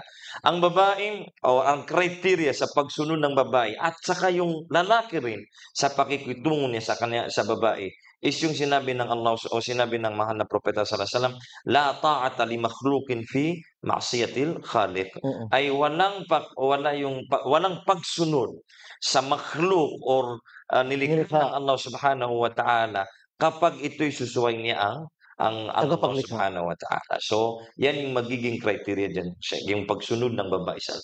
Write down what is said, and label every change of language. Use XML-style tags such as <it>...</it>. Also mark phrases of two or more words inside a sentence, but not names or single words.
<tl>Ang babaeng o ang criteria sa pagsunod ng babae at saka yung lalaki rin sa pakikitungo niya sa babae is yung sinabi ng Allah o sinabi ng mahal na propeta</tl> <ar>صلى الله عليه وسلم, "لا طاعة لمخلوق في معصية الخالق."</ar> <tl>Ay walang pagsunod sa makhluk or nilikha ng Allah</tl> <ar>سبحانه وتعالى</ar> <tl>kapag ito'y susuway niya ang Allah Tagapaglikha.</tl> <ar>سبحانه وتعالى.</ar> <tl>So, yan yung magiging criteria diyan, yung pagsunod ng babae sa</tl>